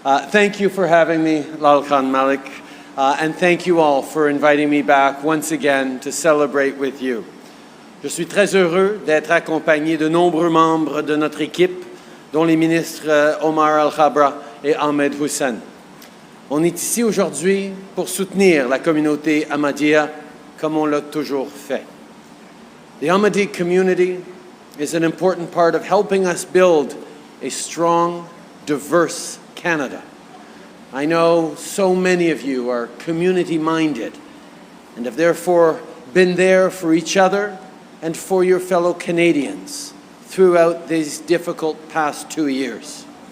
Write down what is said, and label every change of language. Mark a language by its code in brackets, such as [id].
[en] Thank you for having me, Laal Khan Malik, and thank you all for inviting me back once again to celebrate with you. [fr] Je suis très heureux d'être accompagné de nombreux membres de notre équipe, dont les ministres Omar Al-Khabra et Ahmed Hussein. On est ici aujourd'hui pour soutenir la communauté Ahmadiyya comme on l'a toujours fait. [en] The Ahmadi community is an important part of helping us build a strong, diverse Canada. I know so many of you are community-minded and have therefore been there for each other and for your fellow Canadians throughout these difficult past 2 years.